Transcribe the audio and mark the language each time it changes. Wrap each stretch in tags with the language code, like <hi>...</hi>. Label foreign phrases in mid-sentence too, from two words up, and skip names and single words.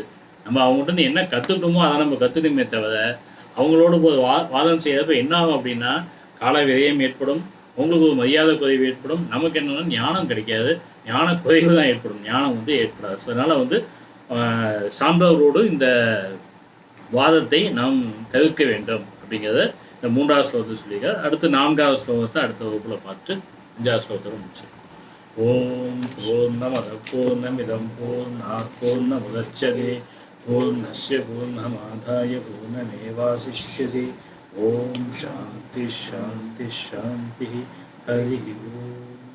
<ta>நம்ம அவங்ககிட்ட என்ன கற்றுக்கிட்டோமோ அதை நம்ம கற்றுக்கணுமே தவிர அவங்களோட போது வாதம் செய்யறப்ப என்ன ஆகும் அப்படின்னா கால விரயம் ஏற்படும், உங்களுக்கு ஒரு மரியாதை குறைவு ஏற்படும், நமக்கு என்னென்னா ஞானம் கிடைக்காது, ஞான குறைவு தான் ஏற்படும், ஞானம் வந்து ஏற்படாது. ஸோ அதனால் வந்து சான்றோர்களோடு இந்த வாதத்தை நாம் தவிர்க்க வேண்டும் அப்படிங்கிறத இந்த 3வது ஸ்லோகத்தை சொல்லியிருக்கார். அடுத்து 4வது ஸ்லோகத்தை அடுத்த வகுப்பில் பார்த்து 5வது ஸ்லோகத்தோடு முடிச்சிடும்.</ta> <sa>ओम् पूर्णमदः पूर्णमिदं पूर्णात् पूर्णमुदच्यते पूर्णस्य पूर्णमादाय पूर्णमेवावशिष्यते. ओम् शान्ति शान्ति शान्ति. हरि ओम्.</sa>